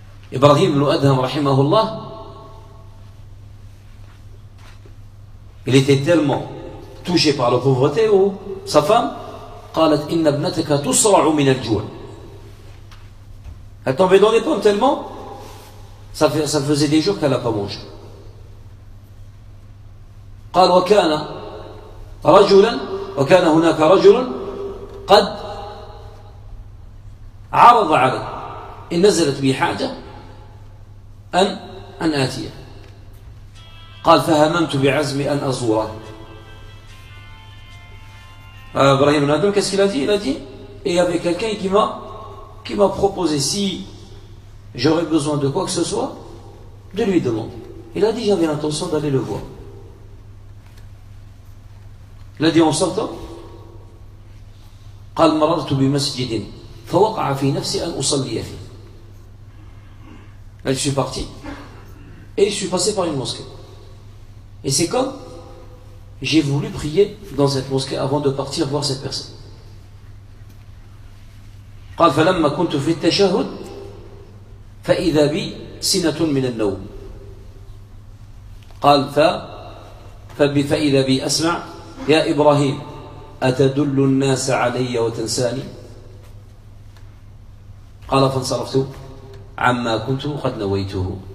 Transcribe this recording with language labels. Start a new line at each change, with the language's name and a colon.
French: Ibrahim ibn Adham, rahimahullah, il était tellement touché par la pauvreté où sa femme,
Arabic: قالت, إن ابنتك تصرع من الجوع.
French: Elle tombait dans les pommes tellement, ça faisait des jours qu'elle n'a pas mangé.
Arabic: قال وكان رجلا وكان هناك رجل قد عرض علي إن نزلت بي حاجة أن آتيه. قال فهممت بعزمي أن أزوره.
French: Ibrahim Nadim, qu'est-ce qu'il a dit? Il a dit, et il y avait quelqu'un qui m'a proposé si j'aurais besoin de quoi que ce soit, de lui demander. Il a dit, j'avais l'intention d'aller le voir. Il a dit, en sortant,
Arabic: قال مررت بمسجد فوقع في نفسي ان اصلي فيه.
French: Je suis parti et je suis passé par une mosquée. Et c'est comme j'ai voulu prier dans cette mosquée avant de partir voir cette personne.
Arabic: قال فلما كنت في التشهد فاذا بي سنة من النوم. قال فاذا بي اسمع يا ابراهيم أتدل الناس علي وتنساني؟ قال فانصرفت عما كنت قد نويته.